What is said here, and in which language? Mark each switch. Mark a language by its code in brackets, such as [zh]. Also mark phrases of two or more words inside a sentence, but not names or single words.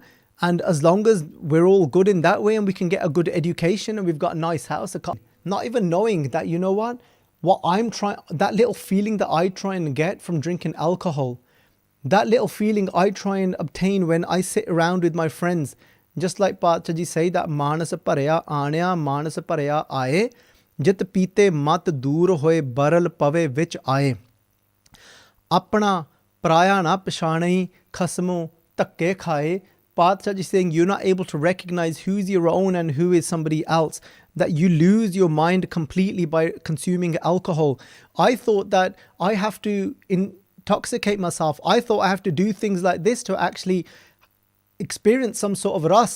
[en] And as long as we're all good in that way and we can get a good education and we've got a nice house, not even knowing that, what I'm trying, that little feeling that I try and get from drinking alcohol, that little feeling I try and obtain when I sit around with my friends, just like Pachaji say that [pa] ਮਾਣਸ ਭਰਿਆ ਆਣਿਆ ਮਾਣਸ ਭਰਿਆ ਆਇ. ਜਿਤੁ ਪੀਤੈ ਮਤਿ ਦੂਰਿ ਹੋਇ ਬਰਲੁ ਪਵੈ ਵਿਚਿ ਆਇ. ਆਪਣਾ ਪਰਾਇਆ ਨ ਪਛਾਣੈ ਖਸਮਹੁ ਧਕੇ ਖਾਇ. [en] Pathji is saying you're not able to recognize who's your own and who is somebody else. That you lose your mind completely by consuming alcohol. I thought that I have to intoxicate myself. I thought I have to do things like this to actually experience some sort of ras.